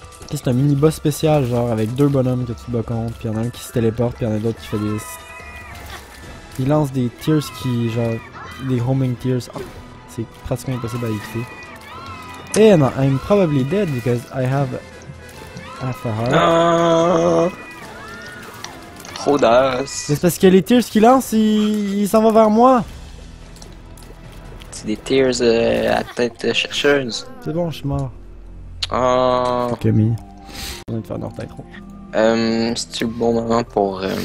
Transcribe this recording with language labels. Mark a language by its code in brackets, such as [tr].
[fr] C'est un mini-boss spécial, genre avec deux bonhommes que tu te bats contre, puis y'en a un qui se téléporte, puis y'en a d'autres qui fait des... Il lance des tears qui, genre... Des homing tears. Oh, c'est pratiquement impossible à éviter. [en] And I'm probably dead because I have half a heart. [fr] C'est parce que les tears qu'il lance, il s'en va vers moi. C'est des tears à tête chercheuse. C'est bon, je suis mort. Oh. Camille. On va te faire notre intro. C'est-tu le bon moment pour